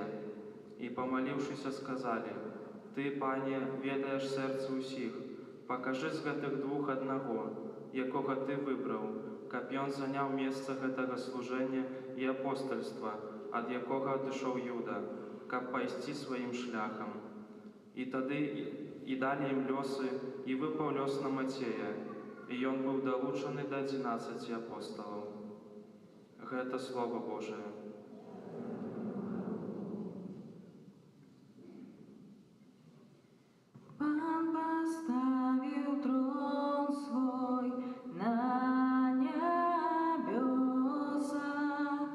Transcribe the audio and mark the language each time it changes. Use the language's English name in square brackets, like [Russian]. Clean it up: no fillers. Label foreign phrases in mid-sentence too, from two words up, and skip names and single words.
[Belarusian] І, памаліўшыся, сказалі: «Ты, Пане, ведаеш сэрцы ўсіх, пакажы з гэтых двух аднаго, якога Ты выбраў, каб ён заняў месца гэтага служэння і апостальства, ад якога адышоў Юда, каб пайсці сваім шляхам». І тады і далі ім лёсы, і выпаў лёс на Мацея, і ён быў далучаны да 11 апосталаў. Гэта Слова Божие. [Russian] Пан поставил трон свой на небесах.